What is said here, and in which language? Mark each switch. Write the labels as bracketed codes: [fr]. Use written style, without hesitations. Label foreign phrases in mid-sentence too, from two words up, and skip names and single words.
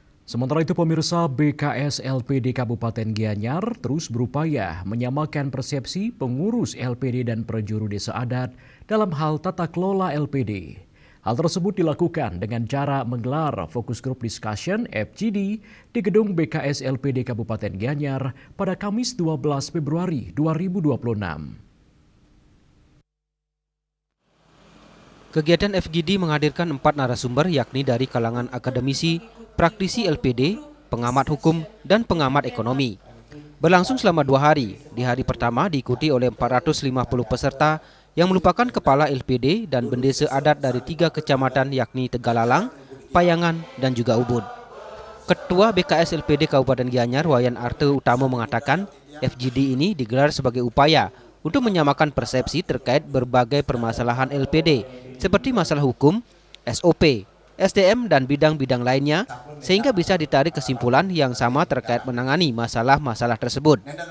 [id] Sementara itu pemirsa BKS LPD Kabupaten Gianyar terus berupaya menyamakan persepsi pengurus LPD dan prajuru desa adat dalam hal tata kelola LPD. Hal tersebut dilakukan dengan cara menggelar [en] Focus Group Discussion [id] FGD di gedung BKS LPD Kabupaten Gianyar pada Kamis 12 Februari 2026. Kegiatan FGD menghadirkan 4 narasumber yakni dari kalangan akademisi, praktisi LPD, pengamat hukum, dan pengamat ekonomi. Berlangsung selama 2 hari. Di hari pertama diikuti oleh 450 peserta yang merupakan kepala LPD dan bendesa adat dari 3 kecamatan yakni Tegalalang, Payangan, dan juga Ubud. Ketua BKS LPD Kabupaten Gianyar, Wayan Arte Utamo mengatakan FGD ini digelar sebagai upaya untuk menyamakan persepsi terkait berbagai permasalahan LPD seperti masalah hukum, SOP, SDM, dan bidang-bidang lainnya sehingga bisa ditarik kesimpulan yang sama terkait menangani masalah-masalah tersebut.